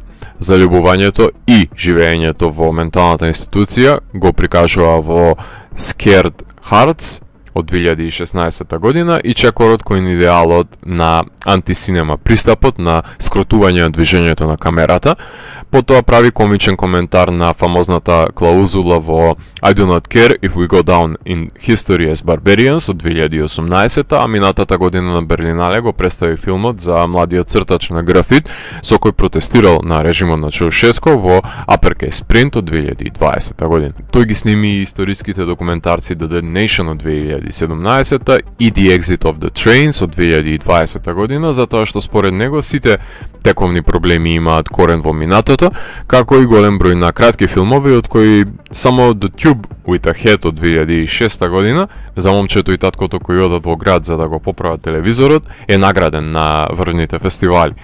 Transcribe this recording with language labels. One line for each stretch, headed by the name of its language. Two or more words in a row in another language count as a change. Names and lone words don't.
Macedonian: Заљубувањето и живеењето во менталната институција го прикажува во Scared Hearts од 2016 година и чекорот кој идеалот на антисинема пристапот на скротување на движењето на камерата. Потоа прави комичен коментар на фамозната клаузула во I do not care if we go down in history as barbarians од 2018, а минатата година на Берлинале го представи филмот за младиот цртач на графит со кој протестирал на режимот на Чаушеско во Uppercase Print од 2020 година. Тој ги сними и историските документарци The Dead Nation од 2017 и The Exit of the Trains од 2020 година, затоа што според него сите тековни проблеми имаат корен во минатото, како и голем број на кратки филмови, од кои само The Tube with a Head од 2006 година, за момчето и таткото кои одат во град за да го поправат телевизорот, е награден на врвните фестивали.